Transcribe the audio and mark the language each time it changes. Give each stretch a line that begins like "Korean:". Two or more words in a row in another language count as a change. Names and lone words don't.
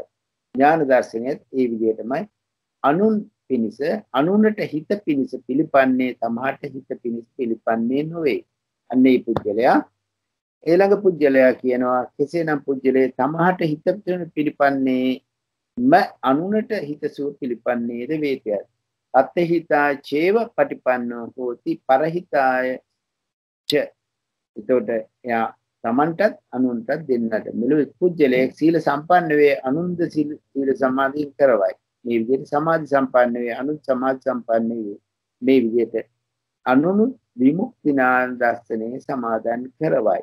Sinhala: ඥාන දර්ශනයත් ඒ විදිහටමයි අනුන් පිනිස අනුනට හිත පිනිස පිළිපන්නේ තමහට හිත පිනිස පිළිපන්නේ නොවේ. අන්නේ පුද්ගලයා ඊළඟ පුජ්‍යලයා කියනවා කෙසේනම් පුජ්‍යලේ තමහට හිත පිළිපන්නේ අනුනට හිතසුව පිළිපන්නේද වේතය.
Pali: අත්හිතා චේව පටිපන්නෝ හෝති පරහිතාය ච.
Sinhala: එතකොට එයා තමන්ටත් අනුන්ටත් දෙන්නට මෙලොව පුජ්‍යලයක් සීල සම්පන්න වේ අනුන්ද සීල සමාධිය කරවයි. මේ විදිහට සමාධි සම්පන්න වේ අනුන් සමාධි සම්පන්න වේ. මේ විදිහට අනුනු විමුක්ති ඥාන දර්ශනයේ සමාදන් කරවයි.